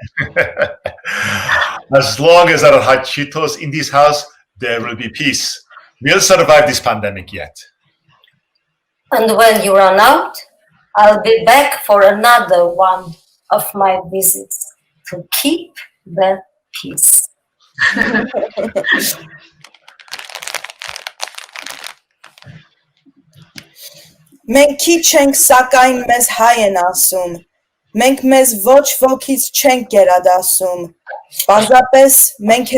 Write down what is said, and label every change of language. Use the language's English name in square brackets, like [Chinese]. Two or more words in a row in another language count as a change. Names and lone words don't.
[English] As long as there are hot Cheetos in this house, there will be peace. We'll survive this pandemic yet. And when you run out, I'll be back for another one of my visits to keep the peace. [Armenian] Մենք քիչ ենք, սակայն մեզ հայ են ասում։ Մենք մեզ ոչ ոքից չենք գերադասում։ Պարզապես մենք